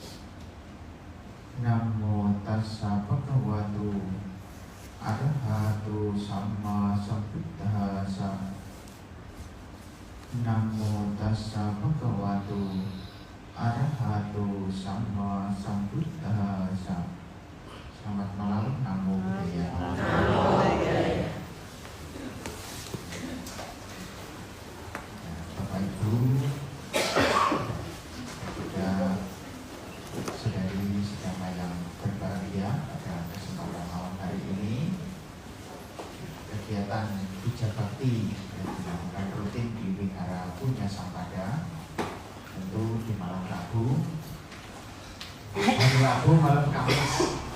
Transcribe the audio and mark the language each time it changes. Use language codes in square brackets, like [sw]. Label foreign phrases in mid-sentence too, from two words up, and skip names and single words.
[pi] Namo tassa bhagavato arahato sama sambuddhassa. Namo tassa bhagavato arahato sama sambuddhassa. [id] Selamat malam, [pi] namo buddhaya. [id] Bapak Ibu, juga saudari sedama yang berbahagia, pada kesempatan malam hari ini kegiatan puja bakti yang dilakukan rutin di Wihara Punya Sampada, tentu di malam Rabu, malam Kamis.